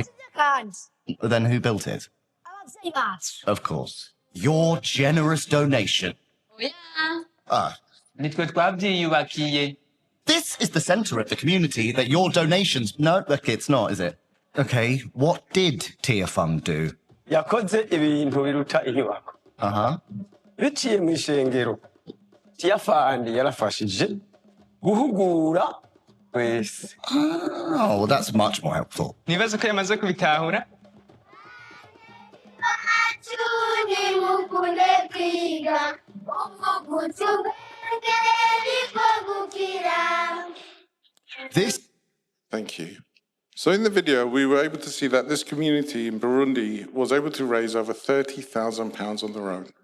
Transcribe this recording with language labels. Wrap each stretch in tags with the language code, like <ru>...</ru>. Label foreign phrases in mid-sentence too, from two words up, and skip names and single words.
<en>Then who built it? Of course. Your generous donation. This is the centre of the community that your donations... No, look, it's not, is it? Okay, what did Tearfund do?</en> <rn>biciye mu ishengero Tearfund yarafashije guhugura Pues,</rn> <en>Oh, well, that's much more helpful.</en> <rn>niweza kuyamaza kubitahura?</rn> <en>This Thank you. So in the video, we were able to see that this community in Burundi was able to raise over £30,000 on their own.</en>